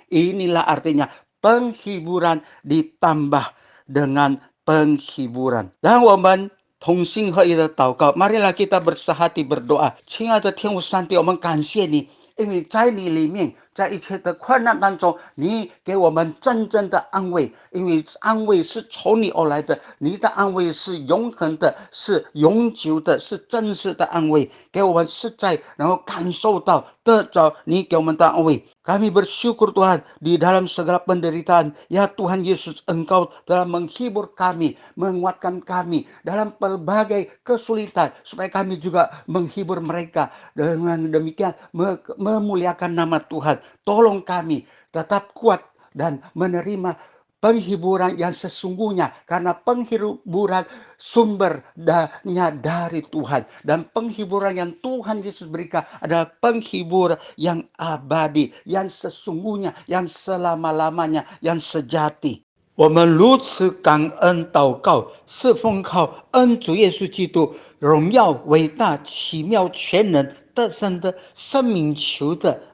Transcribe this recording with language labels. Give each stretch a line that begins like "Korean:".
Indonesian: Inilah artinya penghiburan ditambah dengan penghiburan. Dan
Chinese: 我们同心合一的祷告，
Indonesian: marilah kita bersahati berdoa。
Chinese: 亲爱的天父上帝，我们感谢你，因为在你里面，在一切的困难当中，你给我们真正的安慰，因为安慰是从你而来的，你的安慰是永恒的，是永久的，是真实的安慰，给我们实在能够感受到得着你给我们的安慰。
Indonesian: Kami bersyukur Tuhan di dalam segala penderitaan. Ya Tuhan Yesus, Engkau telah menghibur kami, menguatkan kami dalam pelbagai kesulitan, supaya kami juga menghibur mereka. Dengan demikian memuliakan nama Tuhan. Tolong kami tetap kuat dan menerima penghiburan yang sesungguhnya, karena penghiburan sumbernya dari Tuhan, dan penghiburan yang Tuhan Yesus berikan adalah penghiburan yang abadi, yang sesungguhnya, yang selama-lamanya, yang sejati.
Chinese: 我们如此感恩祷告，是奉靠恩主耶稣基督荣耀、伟大、奇妙、全能、得胜的生命求的。